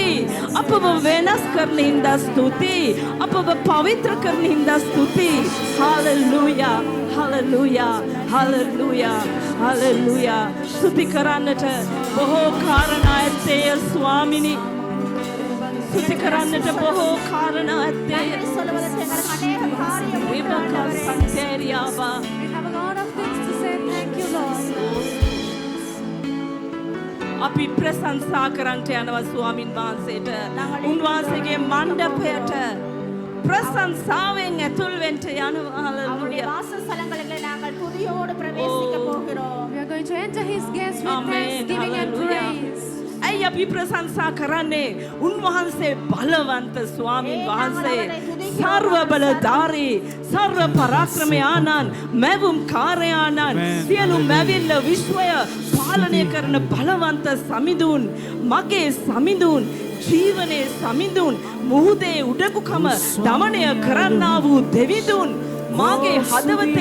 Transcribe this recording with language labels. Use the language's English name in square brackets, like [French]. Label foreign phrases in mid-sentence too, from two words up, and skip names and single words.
[Sinhala] අපව වෙනස් කරන හින්දා ස්තුති. අපව පවිත්‍ර කරන හින්දා ස්තුති. හalleluya ස්තුති කරන්නට බොහෝ කාරණා ඇත්තේ ස්වාමිනී. ස්තුති කරන්නට බොහෝ කාරණා ඇත්තේ. [Tamil] சொல்லுவதற்கு எங்களுக்கு அநேக காரியம் உண்டு [Sinhala] රිබකා [Tamil] ஆண்டவரே. [Sinhala] සන්තේරියාබා. [English] We have a lot of things to say. Thank you, Lord. [Sinhala] අපි ප්‍රශංසා කරන්නට යනවා ස්වාමින් වහන්සේට. උන්වහන්සේගේ මණ්ඩපයට ප්‍රශංසාවෙන් ඇතුල් වෙන්න යනවා. [Tamil] அவருடைய [Sinhala] හalleluya. [Tamil] வாசஸ்தலங்களிலே நாங்கள் துதியோடு பிரவேசிக்க போகிறோம். [English] We are going to enter his gates with Amen. thanksgiving and Hallelujah. praise. [Sinhala] ඇයි අපි ප්‍රශංසා කරන්නේ? උන්වහන්සේ බලවන්ත ස්වාමින් වහන්සේ, සර්ව බලධාරී, සර්ව පරාක්‍රමී ආනන්, මැවුම් කාර්යානන්, සියලු මැවිල්ල විශ්වය පාලනය කරන බලවන්ත සමිඳුන්, මගේ සමිඳුන්, ජීවනයේ සමිඳුන්, මුහුදේ උඩකුකම දමනය කරන්නා වූ දෙවිඳුන්, මාගේ හදවතේ